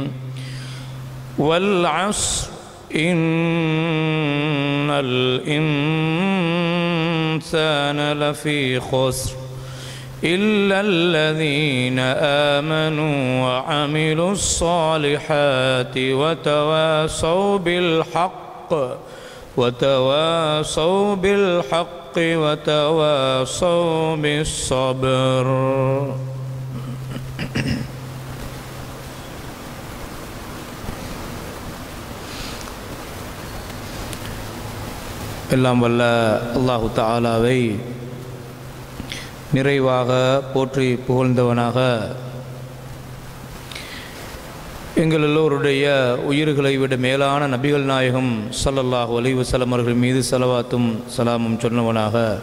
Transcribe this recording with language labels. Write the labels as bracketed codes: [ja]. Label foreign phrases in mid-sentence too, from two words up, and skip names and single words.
[ar] والعصر إن الإنسان لفي خسر إلا الذين آمنوا وعملوا الصالحات وتواصوا بالحق وتواصوا بالصبر. [ta] எல்லாம் வல்ல அல்லாஹு தஆலாவை நிறைவாக போற்றி புகழ்ந்தவனாக எங்கள் எல்லோருடைய உயிர்களை விட மேலான நபிகள் நாயகம் [ar] صلى الله عليه وسلم [ta] அவர்கள் மீது ஸலவாத்தும் சலாமும் சொன்னவனாக